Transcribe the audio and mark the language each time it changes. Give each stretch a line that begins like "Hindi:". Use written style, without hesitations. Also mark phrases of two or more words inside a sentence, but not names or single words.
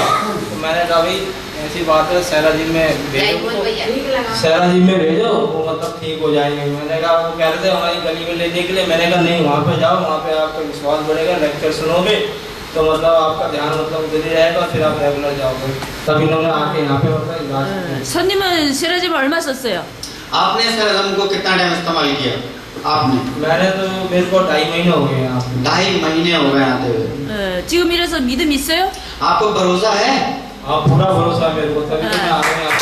Hindi: तो मैंने कहा भाई ऐसी बात है, सेरा जिम में भेजो, सेरा जिम में भेजो, वो मतलब ठीक हो जाएंगे। मैंने कहा, वो कह रहे थे हमारी गली में लेने के लिए। मैंने कहा नहीं, वहाँ पे जाओ, वहाँ पे आपका विश्वास बढ़ेगा, लेक्चर सुनोगे तो मतलब आपका ध्यान मतलब उधर ही रहेगा, फिर आप रेगुलर जाओगे। तब इन्होंने आके यहाँ पे मतलब इलाज किया।
Korean: 손님은 세라짐 얼마 썼어요?
Hindi: आपने सेरादम को कितना टाइम इस्तेमाल किया? आपने? मैंने तो मेरे को 2.5 महीने हो गए यहाँ पे। 2.5 महीने हो गए आते हुए।
Korean: 지금 이래서 믿음 있어요?
Hindi: आपको भरोसा है? हाँ, पूरा भरोसा है मेरे को, तभी तो मैं आ गया।